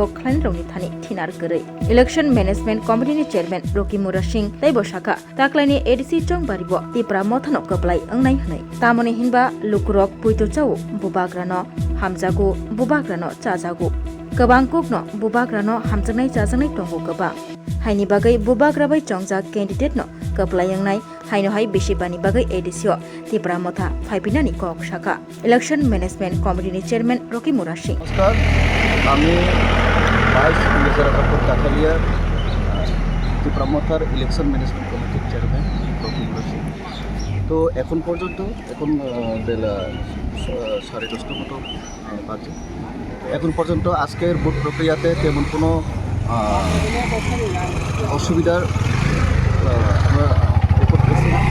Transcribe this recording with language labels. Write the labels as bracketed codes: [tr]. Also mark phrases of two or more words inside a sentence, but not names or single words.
[trp] khlain roni thani thinar gurui [en] election management committee chairman [trp] Roki Murashing taibo shaka taklaini ADC chongbaribo tipra mothano koplai angnai hnai tamoni hinba lukurok puito chau bubagrano hamjago bubagrano chajago kabangkukno bubagrano hamjangnai chajangnai tongo kaba haini bagai bubagrabai chongjak candidate no kaplayangnai haino hai beshi bani bagai edisio tipra motha phaipinani kok shaka [en] election management committee chairman [trp] Roki Murashing [bn] নমস্কার আমি ভাইস মির্জা রাজাপুর কাঠালিয়া ত্রিপুরা মথার [en] election management committee chairman [bn] রকি মুরাশিং। তো এখন পর্যন্ত বেলা 10:30 মতো বাজে। এখন পর্যন্ত আজকের ভোট প্রক্রিয়াতে তেমন কোনো অসুবিধার আমরা রিপোর্ট পেয়েছি না।